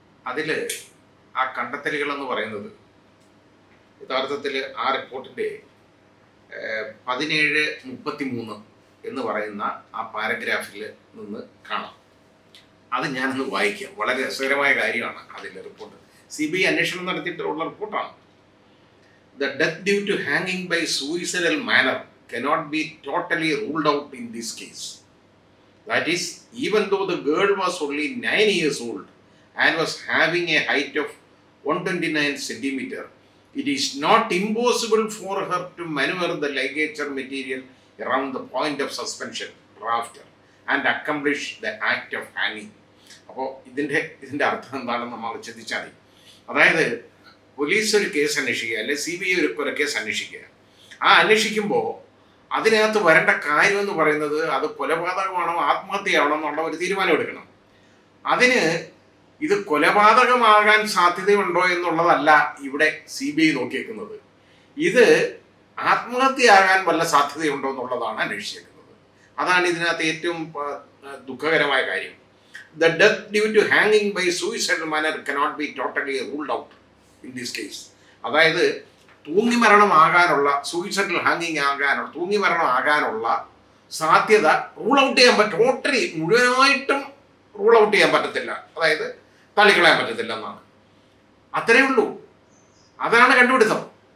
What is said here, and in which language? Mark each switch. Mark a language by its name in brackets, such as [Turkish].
[Malayalam] അതിൽ ആ കണ്ടെത്തലുകളെന്ന് പറയുന്നത് യഥാർത്ഥത്തിൽ ആ റിപ്പോർട്ടിൻ്റെ 1733 എന്ന് പറയുന്ന ആ പാരഗ്രാഫിൽ നിന്ന് കാണാം. അത് ഞാനൊന്ന് വായിക്കാം. വളരെ രസകരമായ കാര്യമാണ് അതിലെ റിപ്പോർട്ട്. CBI അന്വേഷണം നടത്തിയിട്ടുള്ള റിപ്പോർട്ടാണ്. [English] The death due to hanging by suicidal manner cannot be totally ruled out in this case. That is, even though the girl was only 9 years old and was having a height of 129 centimeter, it is not impossible for her to maneuver the ligature material around the point of suspension rafter and accomplish the act of hanging. [Malayalam] അപ്പോൾ ഇതിൻ്റെ അർത്ഥം എന്താണെന്ന് നമ്മൾ ചിന്തിച്ചാൽ മതി. അതായത് police ഒരു case അന്വേഷിക്കുക, അല്ലെങ്കിൽ CBI ഒരു കൊലക്കേസ് അന്വേഷിക്കുക. ആ അന്വേഷിക്കുമ്പോൾ അതിനകത്ത് വരേണ്ട കാര്യം എന്ന് പറയുന്നത് അത് കൊലപാതകമാണോ ആത്മഹത്യയാണോ എന്നുള്ള ഒരു തീരുമാനം എടുക്കണം. അതിന് ഇത് കൊലപാതകമാകാൻ സാധ്യതയുണ്ടോ എന്നുള്ളതല്ല ഇവിടെ CBI നോക്കിയേക്കുന്നത്. ഇത് ആത്മഹത്യയാകാൻ വല്ല സാധ്യതയുണ്ടോ എന്നുള്ളതാണ് അന്വേഷിച്ചേക്കുന്നത്. അതാണ് ഇതിനകത്ത് ഏറ്റവും ദുഃഖകരമായ കാര്യം. [English] The death due to hanging by suicidal manner cannot be totally ruled out in this case. [Malayalam] അതായത് തൂങ്ങിമരണമാകാനുള്ള സൂയിസൈഡൽ ഹാങ്ങിങ് ആകാനുള്ള തൂങ്ങിമരണമാകാനുള്ള സാധ്യത റൂൾ ഔട്ട് ചെയ്യാൻ ടോട്ടലി മുഴുവനായിട്ടും റൂൾ ഔട്ട് ചെയ്യാൻ പറ്റത്തില്ല. അതായത് തള്ളിക്കളയാൻ പറ്റത്തില്ല എന്നാണ്. അത്രയേ ഉള്ളൂ. അതാണ് കണ്ടുപിടുത്തം.